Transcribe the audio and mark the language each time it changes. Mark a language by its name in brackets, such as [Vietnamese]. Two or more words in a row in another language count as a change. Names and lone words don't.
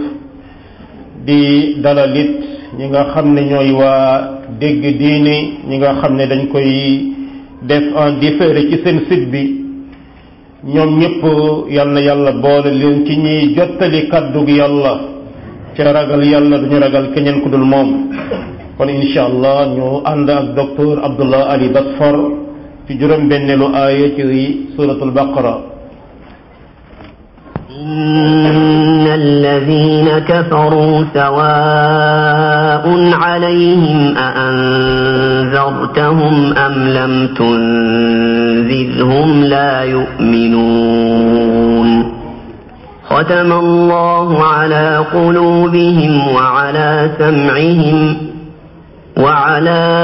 [Wolof] di dalalit ñi nga xam ne ñooy waa dégg diine ñi nga xam ne dañ koy def [French] en différé [Wolof] ci seen site bi ñoom ñëpp yal na yàlla boole leen ci ñiy jottali kàddug yàlla ca ragal yàlla duñu ragal keneen ku dul moom kon [Arabic] إن شاء الله [Wolof] ñu ànd ak docteur Abdullah Ali Basfar ci juróom-benneelu aaya ci [Arabic] سورة البقرة إن الذين كفروا سواء عليهم أأنذرتهم أم لم تنذرهم لا يؤمنون ختم الله على قلوبهم وعلى سمعهم وعلى